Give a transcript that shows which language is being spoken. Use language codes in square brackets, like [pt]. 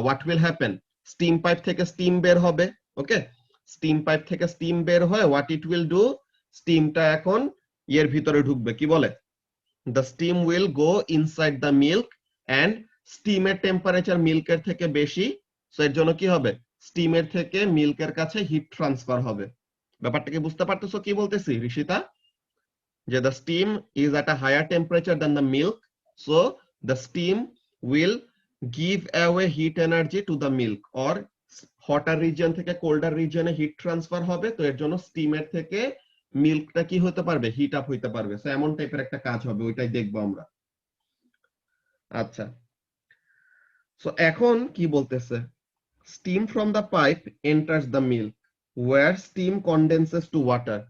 [en] what will happen, [bn] steam pipe থেকে steam বের হবে। ওকে, স্টিম পাইপ থেকে স্টিম বের হয়, [en] what it will do, [bn] স্টিমটা এখন এর ভিতরে ঢুকবে। কি বলে, [en] the steam will go inside the milk and [bn] স্টিমের temperature মিল্কের থেকে বেশি, সো এর জন্য কি হবে, স্টিমের থেকে মিল্কের কাছে হিট ট্রান্সফার হবে। ব্যাপারটা কি বুঝতে পারতেছো কি বলতেছি [en] ঋষিতা, যে the steam is at a higher temperature than the milk, so the steam will give away heat energy to the milk, or hotter region থেকে colder region এ heat transfer হবে। [bn] তো এর জন্য স্টিমের থেকে মিল্কটা কি হতে পারবে, হিট আপ হইতে পারবে। সো এমন টাইপের একটা কাজ হবে, ওইটাই দেখবো আমরা। আচ্ছা, সো এখন কি বলতেছে, [en] Steam from the pipe enters the milk where steam condenses to water.